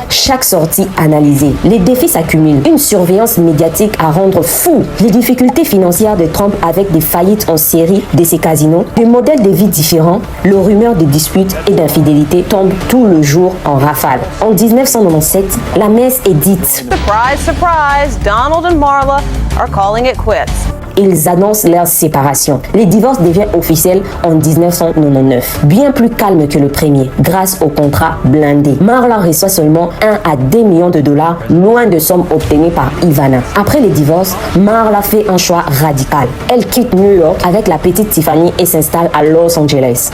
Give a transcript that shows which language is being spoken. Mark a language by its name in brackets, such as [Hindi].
[French] Chaque sortie analysée. Les défis s'accumulent. Une surveillance médiatique à rendre fou. Les difficultés financières de Trump avec des faillites en série de ses casinos. Des modèles de vie différents. Le rumeur de disputes et d'infidélité tombe tout le jour en rafale. En 1997, la messe est dite. [English] Surprise, surprise, Donald and Marla are calling it quits. [French] ils annoncent leur séparation. Le divorce devient officiel en 1999. Bien plus calme que le premier, grâce au contrat blindé. Marla reçoit seulement 1 à 2 millions de dollars, loin de sommes obtenues par Ivana. Après le divorce, Marla fait un choix radical. Elle quitte New York avec la petite Tiffany et s'installe à Los Angeles.